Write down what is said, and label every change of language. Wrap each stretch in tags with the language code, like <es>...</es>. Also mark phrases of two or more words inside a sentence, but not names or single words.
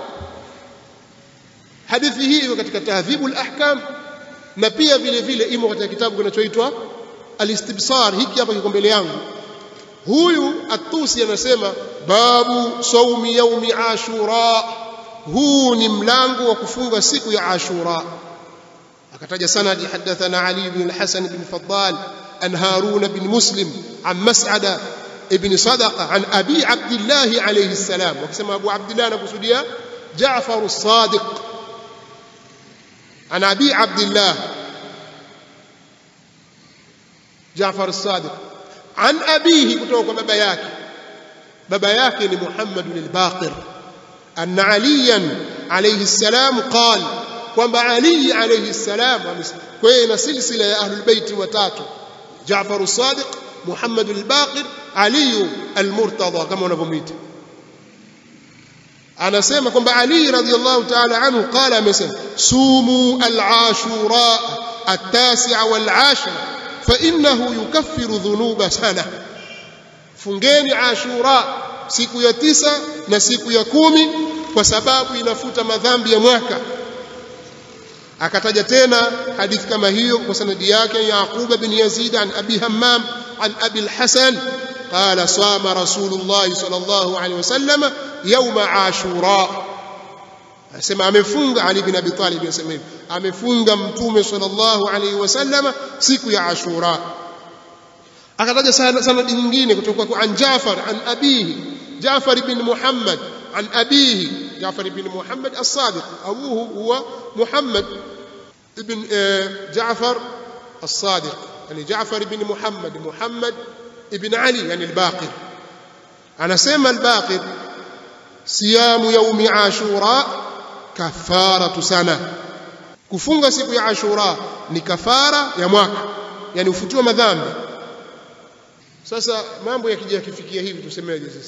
<sw>Hadithi hii iko katika Tahdhibul Ahkam, na pia vile vile imo katika kitabu kinachoitwa Al-Istibsar. Hiki hapa kiko mbele yangu. Huyu At-Tusi anasema</sw> <ar>باب صوم يوم عاشوراء,</ar> <sw>huu ni mlango wa kufunga siku ya Ashura. akataja sanadi,</sw> <ar>حدثنا علي بن الحسن بن فضال عن هارون بن مسلم عن مسعدة بن صدقة عن أبي عبد الله عليه السلام.</ar> <sw>wakisema Abu Abdullah anakusudia Ja'far as-Sadiq</sw> <ar>عن أبي عبد الله جعفر الصادق عن أبيه,</ar> <sw>kutoka kwa baba yake ni Muhammad al-Baqir,</sw> <ar>أن عليا عليه السلام قال,</ar> <sw>kwamba Ali</sw> <ar>عليه السلام,</ar> <sw>kwa hiyo ina silsila ya</sw> <ar>أهل البيت</ar> <sw>watatu: Ja'far as-Sadiq, Muhammad al-Baqir, Ali al-Murtada kama wanavyomuita. Anasema kwamba Ali</sw> <ar>رضي الله تعالى عنه قال,</ar> <sw>amesema</sw> <ar>صوموا العاشوراء التاسعة والعاشرة فإنه يكفر ذنوب سنة,</ar> <sw>fungeni Ashura siku ya 9 na siku ya 10 kwa sababu inafuta madhambi ya mwaka. Akataja tena hadithi kama hiyo kwa sanadi yake Yaqub bin Yazid</sw> <ar>عن أبي همام عن أبي الحسن قال صام رسول الله صلى الله عليه وسلم يوم عاشوراء,</ar> <sw>asema amefunga. Ali bin Abi Talib anasema hivi, amefunga Mtume</sw> <ar>صلى الله عليه وسلم</ar> <sw>siku ya Ashura. Akataja sanadi nyingine kutoka kwa</sw> <ar>عن جعفر عن أبيه جعفر بن محمد عن أبيه جعفر بن محمد الصادق أبوه هو محمد بن جعفر الصادق,</ar> <sw>yani Ja'far ibn Muhammad ibn Ali, yani al-Baqir. Anasema al-Baqir</sw> <ar>صيام يوم عاشوراء كفارة سنة,</ar> <sw>kufunga siku ya Ashura ni kafara ya mwaka, yani ufutiwa madhambi. Sasa mambo yakija kifikia hivi tusemeje sasa?</sw>